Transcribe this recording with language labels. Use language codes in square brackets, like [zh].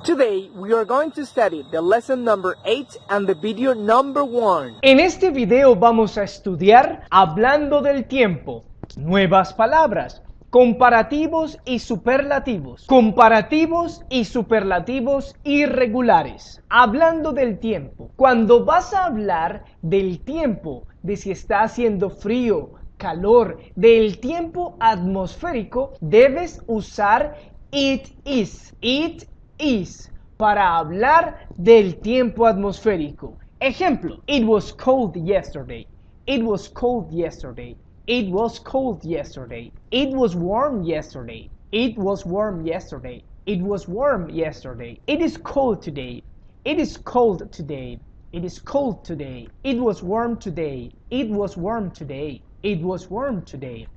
[en] Today we are going to study the lesson number 8 and the video number 1. [es] En este video vamos a estudiar Hablando del tiempo, nuevas palabras, comparativos y superlativos, comparativos y superlativos irregulares. Hablando del tiempo, cuando vas a hablar del tiempo, de si está haciendo frío, calor, del tiempo atmosférico, debes usar [en] it is, [es] para hablar del tiempo atmosférico. [en] Ejemplo, it was cold yesterday, it was cold yesterday, it was cold yesterday, it was warm yesterday, it was warm yesterday, it was warm yesterday, it is cold today, it is cold today, it is cold today, it was warm today, it was warm today, it was warm today.